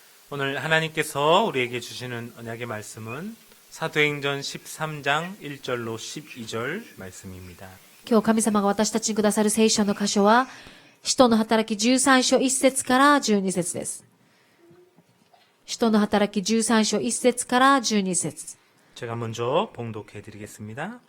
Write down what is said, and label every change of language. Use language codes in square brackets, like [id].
[ko] 오늘 하나님께서 우리에게 주시는 언약의 말씀은 사도행전 13장 1절로 12절 말씀입니다. [ja] 今日神様が私たちにくださる聖書の箇所は、使徒の働き13章1節から12節です。使徒の働き13章1節から12節。 [ko] 제가 먼저 봉독해 드리겠습니다.